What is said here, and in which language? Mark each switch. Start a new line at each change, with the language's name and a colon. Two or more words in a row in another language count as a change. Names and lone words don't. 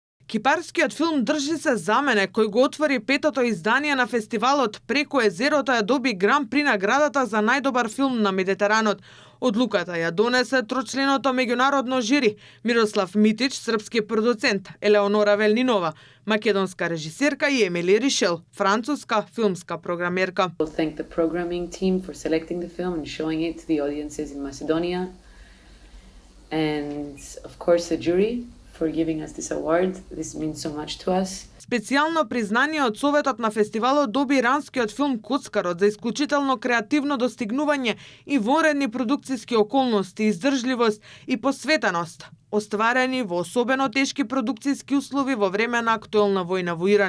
Macedonian: Кипарскиот филм Држи се за мене, кој го отвори петото издание на фестивалот Преку езерото, ја доби Гран при наградата за најдобар филм на Медитеранот. Одлуката ја донесе трочленото меѓународно жири: Мирослав Митич, српски продуцент, Елеонора Велнинова, македонска режисерка, и Емили Ришел, француска филмска програмерка.
English: Thank the programming team for selecting the film and showing it to the audiences in Macedonia. And of course the jury for giving us this award. This means so much to us.
Macedonian: Специјално признание од Советот на фестивалот доби иранскиот филм Коцкарот за исклучително креативно достигнување и вонредни продукциски околности, издржливост и посветеност, остварени во особено тешки продукциски услови во време на актуелна војна во Иран.